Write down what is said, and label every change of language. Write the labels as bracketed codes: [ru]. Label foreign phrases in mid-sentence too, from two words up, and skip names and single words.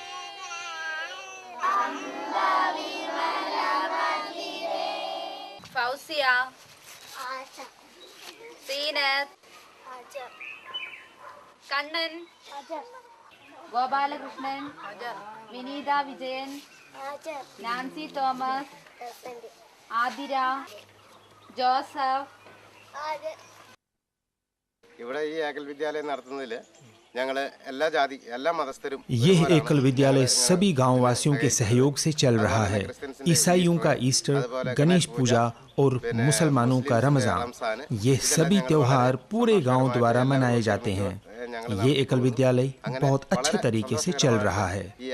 [ml] फौसिया, सीनत, कन्नन, गोपालकृष्णन, विनीता विजयन, नांसी തോമസ്, ആതിര, ജോസഫ്। ഇവിടെ ഈ ഏകൽ വിദ്യാലയം നടത്തുന്നതിൽ ഞങ്ങള് എല്ലാ ജാതി എല്ലാ മതസ്ഥരും [hi] यह एकल विद्यालय सभी गांव वासियों के सहयोग से चल रहा है। ईसाइयों का ईस्टर, गणेश पूजा और मुसलमानों का रमजान, ये सभी त्योहार पूरे गांव द्वारा मनाए जाते हैं। ये एकल विद्यालय बहुत अच्छे तरीके से चल रहा है।